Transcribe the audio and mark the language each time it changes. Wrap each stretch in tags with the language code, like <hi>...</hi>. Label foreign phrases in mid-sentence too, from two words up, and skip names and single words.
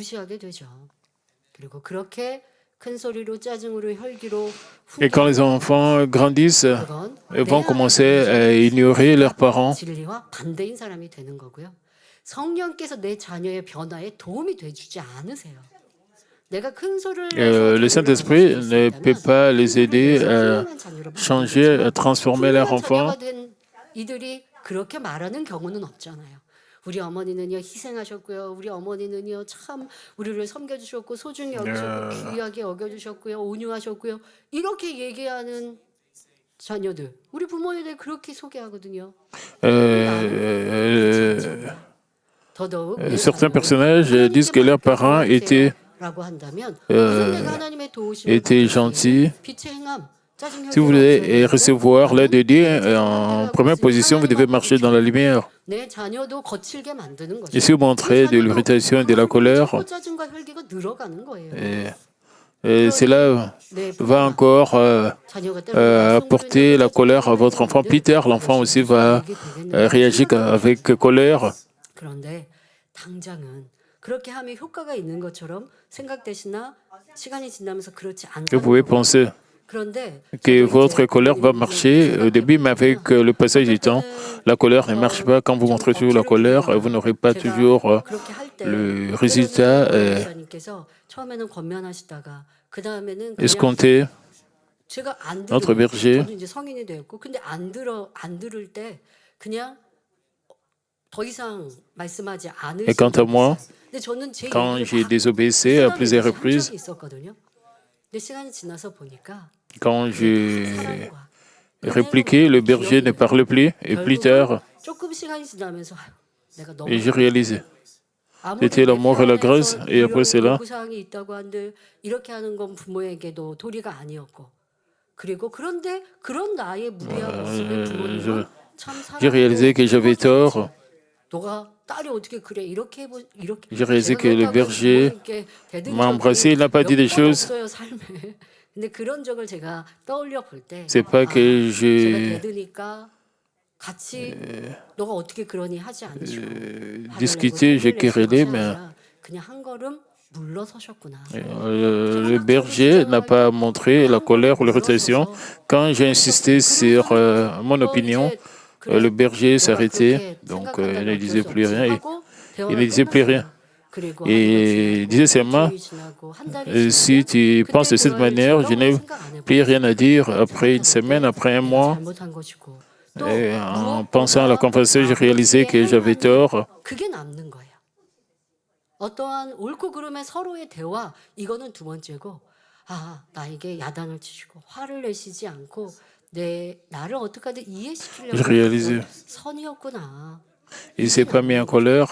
<fr>Et quand les enfants grandissent, ils vont commencer à ignorer leurs parents. Le Saint-Esprit ne peut pas les aider à changer, à transformer leur enfant.</fr> <ko>우리 어머니는요 희생하셨고요. 우리 어머니는요 참 우리를 섬겨주셨고 소중히 여기셨고 귀하게 여겨주셨고요. 온유하셨고요. 이렇게 얘기하는 자녀들, 우리 부모님들 그렇게 소개하거든요.</ko> <fr>Certains personnages disent que leurs parents étaient gentils. Si vous voulez recevoir l'aide de Dieu, en première position, vous devez marcher dans la lumière. Et si vous montrez de l'irritation et de la colère, cela va encore apporter la colère à votre enfant. Plus tard, l'enfant aussi va réagir avec colère.</fr> <ko>그렇게 하면 효과가 있는 것처럼 생각되시나 시간이 지나면서 그렇지</ko> <fr>Vous</fr> <ko>않다는</ko> <fr>pouvez</fr> <ko>거고.</ko> <fr>penser</fr> <ko>그런데</ko> <fr>que</fr> <ko>저도</ko> <fr>votre</fr> <ko>이제</ko> <fr>colère va</fr> <ko>부모님이</ko> <fr>marcher au début, mais avec le passage du temps, la colère ne marche pas. Quand vous</fr> <ko>좀</ko> <fr>montrez toujours la</fr> <ko>억지로</ko> <fr>colère, vous</fr> <ko>부리거나</ko> <fr>n'aurez pas</fr> <ko>제가</ko> <fr>toujours</fr> <ko>그렇게 할 때</ko> <fr>le</fr> <ko>때로는</ko> <fr>résultat</fr> <ko>목사님께서 처음에는 권면하시다가 그 다음에는 그냥</ko> <fr>escompté.</fr> <ko>제가 안</ko> <fr>Notre</fr> <ko>들으면</ko> <fr>berger,</fr> <ko>저도 이제 성인이 되었고 근데 안 들을 때 그냥 더 이상 말씀하지 않으신</ko> <fr>et quant à</fr> <ko>적이</ko> <fr>moi,</fr> <ko>있어요. 근데 저는 제</ko> <fr>quand</fr> <ko>얘기를</ko> <fr>j'ai</fr> <ko>막</ko> <fr>désobéissé à plusieurs</fr> <ko>쏟아내듯이 한</ko> <fr>reprises,</fr> <ko>적이 있었거든요. 근데 시간이 지나서 보니까</ko> <fr>quand</fr> <ko>그게 다</ko> <fr>j'ai</fr> <ko>사랑과 은혜로</ko> <fr>répliqué, le</fr> <ko>만든</ko> <fr>berger ne</fr> <ko>기억이네요.</ko> <fr>parle plus. Et plus</fr> <ko>결국은</ko> <fr>tard,</fr> <ko>조금 시간이 지나면서 아유, 내가 너무</ko> <fr>j'ai réalisé.</fr> <ko>아무리</ko> <fr>C'était</fr> <ko>내</ko> <fr>l'amour et la grâce.</fr> <ko>표현에서</ko> <fr>Et après</fr> <ko>이런</ko> <fr>cela,</fr> <ko>요구사항이 있다고 한들 이렇게 하는 건 부모에게도 도리가 아니었고 그리고 그런데 그런 나의 무리한 모습에 부모님은 참</ko> <fr>j'ai réalisé</fr> <ko>사랑으로</ko> <fr>que j'avais</fr> <ko>품어주셨지.</ko> <fr>tort.</fr> <ko>너가 딸이 어떻게 그래 이렇게 이렇게</ko> <fr>J'ai réalisé</fr> <ko>제가</ko> <fr>que le</fr> <ko>그렇다고 해서</ko> <fr>berger</fr> <ko>부모님께 대든</ko> <fr>m'a embrassé,</fr> <ko>적이</ko> <fr>il n'a pas dit</fr> <ko>몇</ko> <fr>des</fr> <ko>번</ko> <fr>choses.</fr> <ko>없어요 삶에. 근데 그런 적을 제가 떠올려 볼 때</ko> <fr>C'est pas que</fr> <ko>제가</ko> <fr>j'ai</fr> <ko>대드니까 같이 너가 어떻게 그러니 하지 않으시고 화를 내고</ko> <fr>discuté, j'ai</fr> <ko>성질 내신</ko> <fr>querellé,</fr> <ko>것이</ko> <fr>mais</fr> <ko>아니라 그냥 한 걸음 물러서셨구나.</ko> <fr>le berger n'a pas montré la colère ou l'irritation. Quand j'ai insisté sur mon opinion, le berger s'arrêtait, donc il ne disait plus rien. Il ne disait plus rien. Et il disait seulement, si tu penses de cette manière, je n'ai plus rien à dire. Après une semaine, après un mois, et en pensant à la conversation, j'ai réalisé que j'avais tort.</fr> <ko>그게 남는 거예요. 어떠한 옳고 그름의 서로의 대화 이거는 두 번째고 아 나에게 야단을 치시고 화를 내시지 않고 나를 어떻게 하든 이해시키려고</ko> <fr>J'ai réalisé.</fr> <ko>했던 선이었구나.</ko> <fr>Il ne s'est pas mis en colère.</fr>